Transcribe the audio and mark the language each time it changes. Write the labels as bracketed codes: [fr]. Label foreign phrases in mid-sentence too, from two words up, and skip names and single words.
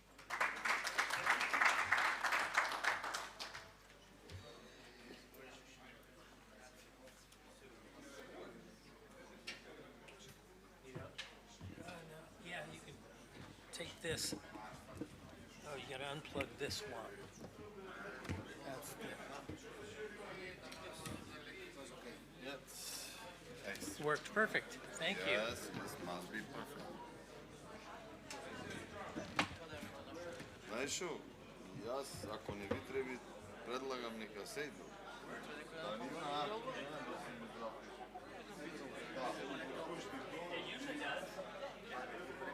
[en] Yeah, you can take this. Oh, you gotta unplug this one. That's the... Worked perfect. Thank you. Yes, this must be perfect. [bg] Знаеш, и аз, ако не ви трябва, предлагам нека седно. Да нема, да си ми здрав.